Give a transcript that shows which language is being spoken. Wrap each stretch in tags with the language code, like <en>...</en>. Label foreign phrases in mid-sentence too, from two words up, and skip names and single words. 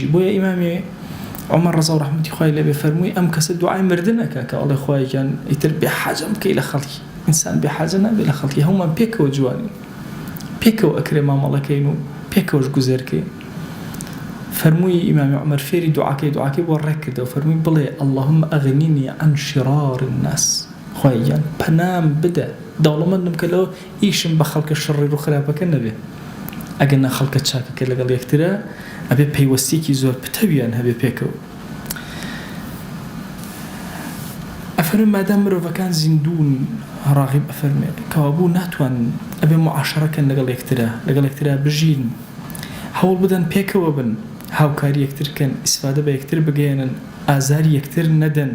<ckb>بۆیە ئیمامی عومەر ڕەزا و ڕەحمەتی خوای لێبێ فەرمووی ئەم کەسە دوعای مردنەکە کە ئەڵێ خوایان ئیتر بێحاجەم بکەی لە خەڵکی. ئینسان بێحاجە نابێت لە خەڵکی، هەمومان پێکەوە جوانین، پێکەوە ئەکرێ مامەڵەکەین و پێکەوەش گوزێرکەین. فەرمووی ئیمامی عومەر فێری دوعاکەی بۆ ڕێک کردەوە فەرمووی بڵێ</ckb> <ar>اللهم ئەغنینی عن شرار الناس،</ar> <ckb>خوایان پەنام بدە دەوڵەمەندم کە لەوە ئیشم بە خەڵکە شەڕیر و خراپەکە نەبێ. ئەگەر خەڵکە چاکەکە لەگەڵ یەکترە ئەبێ پەیوەستیکی زۆر پتەویان هەبێ پێکەوە. ئەفەرمێ مادام مرۆڤەکان زیندوون ڕاغب ئەفەرمێ کەوابوو ناتوان ئەبێ معاشەڕەکەن لەگەڵ یەکترە بژین، هەوڵ بدەن پێکەوە بن، هاوکاری یەکترکەن، ئیسفادە بە یەکتر بگەێنن، ئازاری یەکتر نەدەن.</ckb>